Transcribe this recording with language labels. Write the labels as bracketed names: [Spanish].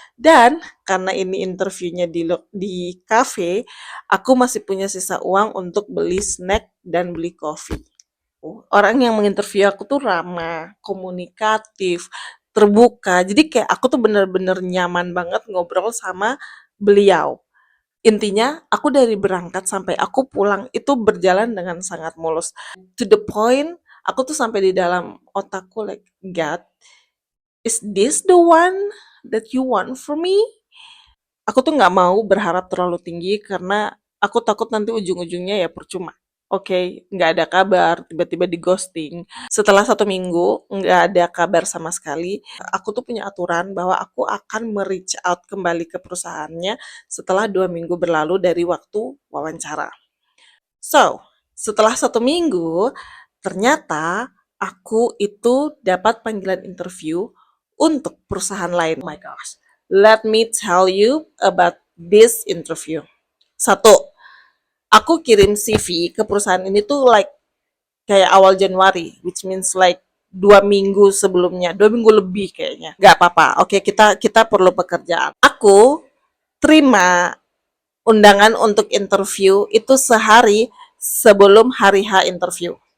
[Indonesian] Dan karena ini interviewnya di cafe, aku masih punya sisa uang untuk beli snack dan beli kopi. Orang yang menginterview aku tuh ramah, komunikatif, terbuka. Jadi kayak aku tuh bener-bener nyaman banget ngobrol sama beliau. Intinya, aku dari berangkat sampai aku pulang itu berjalan dengan sangat mulus. To the point, aku tuh sampai di dalam otakku [English] like, God, is this the one that you want for me? [Indonesian] Aku tuh nggak mau berharap terlalu tinggi karena aku takut nanti ujung-ujungnya ya percuma. Oke, nggak ada kabar, tiba-tiba di ghosting. Setelah 1 minggu, nggak ada kabar sama sekali. Aku tuh punya aturan bahwa aku akan me-reach out kembali ke perusahaannya setelah 2 minggu berlalu dari waktu wawancara. So, setelah 1 minggu, ternyata aku itu dapat panggilan interview untuk perusahaan lain. [English] Oh my gosh. Let me tell you about this interview. [Indonesian] Satu, aku kirim CV ke perusahaan ini tuh like kayak awal Januari, [English] which means like [Indonesian] 2 minggu sebelumnya, 2 minggu lebih kayaknya. Gak apa-apa. Oke, kita perlu pekerjaan. Aku terima undangan untuk interview itu sehari sebelum hari H interview.